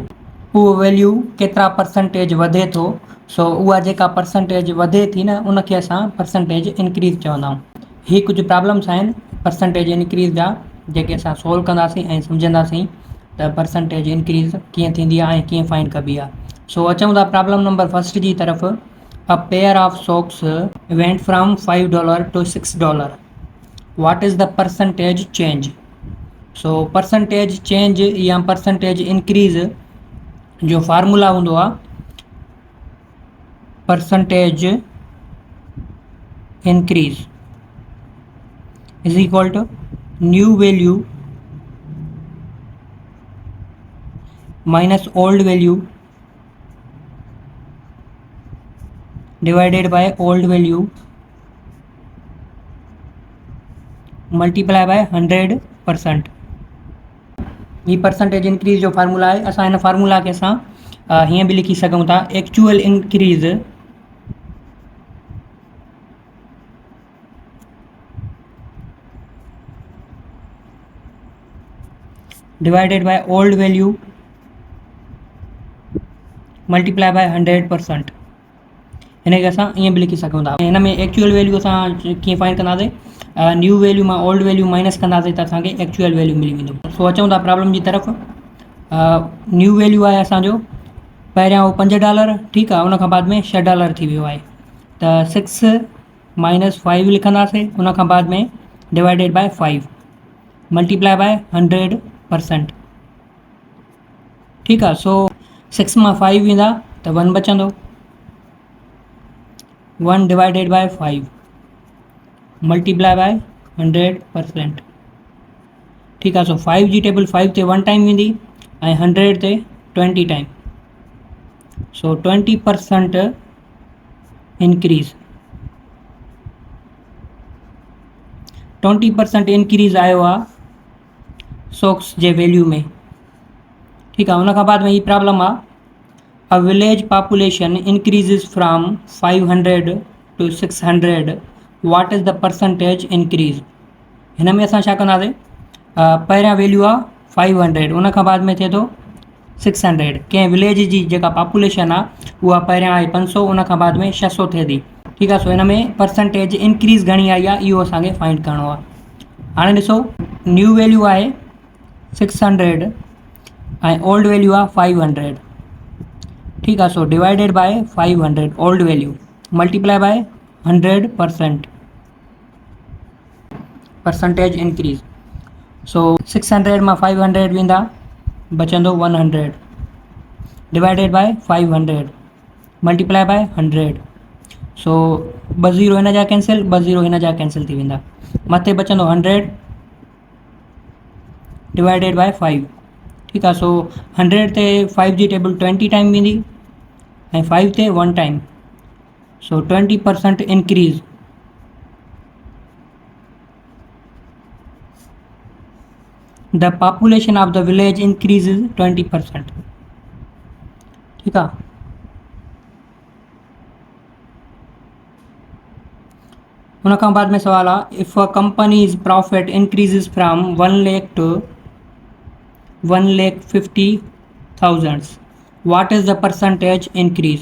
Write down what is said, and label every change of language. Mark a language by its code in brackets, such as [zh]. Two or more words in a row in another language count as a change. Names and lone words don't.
[sd] उहो वैल्यू केतिरा परसेंटेज वधे थो, सो उहा जेका परसेंटेज वधे थी न, उनखे असां [en] percentage increase [sd] चवंदा आहियूं। ही कुझु प्रॉब्लम्स आहिनि [en] percentage increase [sd] जा, जेके असां सोल्व कंदासीं ऐं सम्झंदासीं त [en] percentage increase [sd] कीअं थींदी आहे ऐं कीअं फाइंड कबी आहे। सो अचूं था [en] problem number first [sd] जी तरफ़। [en] a pair of socks went from $5 to $6. What is the percentage change? [sd] सो [en] percentage change [sd] या [en] percentage increase [sd] जो फार्मूला हूंदो आहे [en] percentage increase is equal to new value minus old value divided by old value multiply by 100%. [sd] ये [en] percentage increase [sd] जो फार्मूला है। असां इन फार्मूला के असां हीअं भी लिखी सघूं था, [en] actual increase divided by old value multiply by 100%. [sd] हिन खे असां ईअं बि लिखी सघूं था। हिन में [en] actual value [sd] असां कीअं फाइंड कंदासीं, [en] new value [sd] मां [en] old value minus [sd] कंदासीं त असांखे एक्चुअल वैल्यू मिली वेंदो। सो अचूं था प्रॉब्लम जी तरफ़। [en] new value [sd] आहे असांजो पहिरियां उहो $5, ठीकु आहे, उन खां बाद में $6 थी वियो आहे, त 6 - 5 लिखंदासीं, उन खां बाद में [en] divided by 5 multiply by 100%. [sd] ठीकु आहे। सो 6 मां 5 वेंदा त 1 बचंदो, 1 [en] divided by 5 multiply by 100%. [sd] ठीकु आहे। सो 5 जी टेबल 5 ते 1 टाइम वेंदी ऐं 100 ते 20 टाइम। सो 20% इंक्रीज़, 20% इंक्रीज़ आयो आहे सॉक्स जे वैल्यू में। ठीकु आहे। उन खां बाद में ही प्रॉब्लम आहे, [en] a village population increases from 500 to 600, what is the percentage increase? [sd] हिन में असां छा कंदासीं, पहिरियां वैल्यू आहे 500, उन खां बाद में थिए थो 600। कंहिं विलेज जी जेका पॉपुलेशन आहे उहा पहिरियां आहे 500, उन खां बाद में 600 थिए थी। ठीकु आहे। सो हिन में [en] percentage increase [sd] घणी आई आहे इहो असांखे फाइंड करिणो आहे। हाणे ॾिसो, [en] new value [sd] आहे 600 ऐं [en] old value [sd] आहे 500। ठीकु आहे। [en] सो divided by 500 old value multiply by 100%, percentage increase. [sd] सो 600 मां 500 वेंदा, बचंदो 100 [en] divided by 500 multiply by 100. [sd] सो 2 ज़ीरो हिन जा कैंसिल, 2 ज़ीरो हिन जा कैंसिल थी वेंदा, मथे बचंदो 100 [en] divided by [sd] 5। ठीकु आहे। सो 100 ते 5 जी टेबल 20 टाइम वेंदी ऐं 5 ते 1 टाइम। [en] so 20% increase, the population of the village increases 20%. [sd] ठीकु आहे। उन खां बाद में सवाल आहे, [en] If a company's profit increases from 1 lakh to 1,50,000, what is the percentage increase?